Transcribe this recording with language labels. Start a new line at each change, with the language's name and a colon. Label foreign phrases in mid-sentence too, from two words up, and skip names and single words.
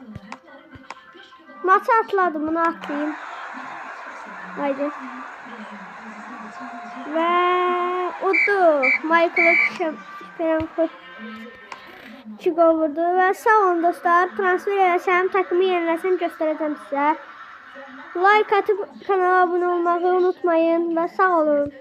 Turkish: Maçı atladım, bunu atlayayım.
Azerbaijani: Haydi. Və odur. Michael Şeperenko 2 gol vurdu. Və sağ olun dostlar. Transfer eləsəm, takımı yeniləsəm göstərəcəm sizə.
Turkish: Like atıp kanala abone olmayı unutmayın.
Azerbaijani: Və sağ olun.